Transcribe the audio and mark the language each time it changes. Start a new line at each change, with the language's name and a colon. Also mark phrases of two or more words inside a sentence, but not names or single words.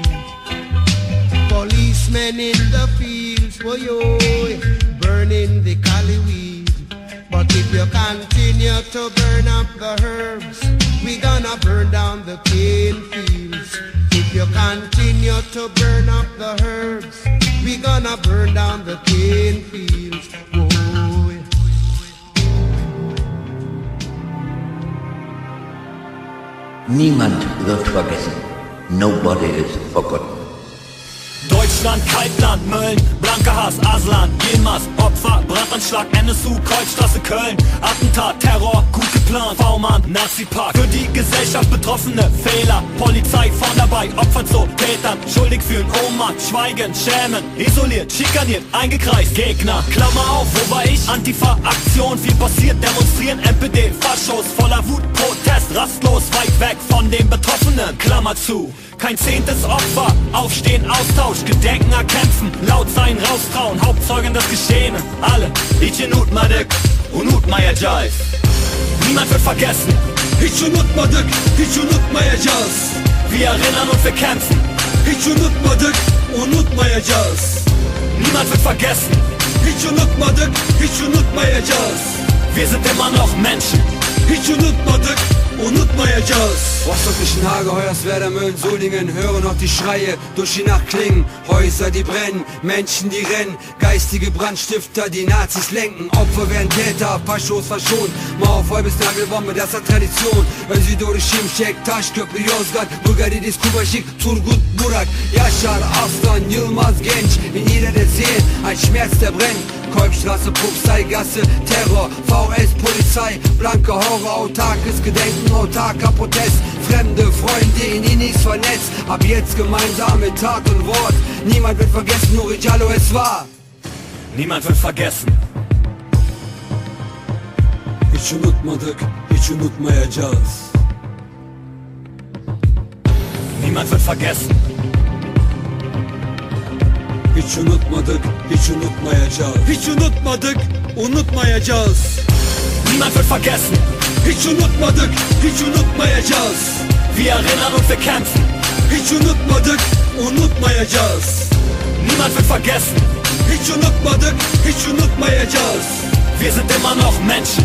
English: Policemen in the fields, boy, burning the cali weed. But if you continue to burn up the herbs, we gonna burn down the cane fields. If you continue to burn up the herbs, we gonna burn down the cane fields. Whoa.
German: Niemand wird vergessen.
English: Nobody is forgotten.
German: Deutschland, Kaltland, Mölln, blanker Hass, Aslan, Yilmaz, Opfer, Brandanschlag, NSU, Kreuzstraße, Köln, Attentat, Terror, gut geplant, V-Mann, Nazi-Park, für die Gesellschaft Betroffene, Fehler, Polizei vorn dabei, Opfer zu Tätern, schuldig fühlen, Ohnmacht, schweigen, schämen, isoliert, schikaniert, eingekreist, Gegner, Klammer auf, wo war ich? Antifa-Aktion, viel passiert, demonstrieren, NPD, Faschos, voller Wut, Protest, rastlos, weit weg von den Betroffenen, Klammer zu. Kein 10. Opfer, aufstehen, Austausch, gedenken, erkämpfen, laut sein, raustrauen, Hauptzeugen des Geschehenen, alle,
Turkish: ich unutmadık, unutmayacağız.
German: Niemand wird vergessen,
Turkish: hiç unutmadık, hiç unutmayacağız.
German: Wir erinnern und wir kämpfen,
Turkish: hiç unutmadık, unutmayacağız.
German: Niemand wird vergessen,
Turkish: hiç unutmadık, hiç unutmayacağız.
German: Wir sind immer noch Menschen,
Turkish: hiç unutmadık, unutmayacağız.
German: Rostockischen Hageheuerswerder, Mölln, Solingen, höre noch die Schreie durch die Nacht klingen. Häuser, die brennen, Menschen, die rennen, geistige Brandstifter, die Nazis lenken. Opfer werden Täter, Faschos verschont. Mauerfall bis Nagelbombe, das hat Tradition. Özgür Şimşek, Taşköprü, Yozgat, Bulgaridis, Kubaşik, Turgut, Burak, Yaşar, Aslan, Yılmaz, Genç. In jeder der Seelen ein Schmerz, der brennt. Kolbstraße, Puxeigasse, Terror, VS, Polizei, blanke Horror, autarkes Gedenken, autarker Protest, fremde Freunde in Inis vernetzt, ab jetzt gemeinsam mit Tat und Wort. Niemand wird vergessen, Oury Jalloh es war. Niemand wird vergessen.
Turkish: Hiç unutmadık, hiç unutmayacağız.
German: Niemand wird vergessen.
Turkish: Hiç unutmadık, hiç unutmayacağız. Hiç unutmadık, unutmayacağız.
German: Niemand wird vergessen.
Turkish: Hiç unutmadık, hiç unutmayacağız.
German: Wir erinnern und wir kämpfen.
Turkish: Hiç unutmadık, unutmayacağız.
German: Niemand wird vergessen.
Turkish: Hiç unutmadık, hiç unutmayacağız.
German: Wir sind immer noch Menschen.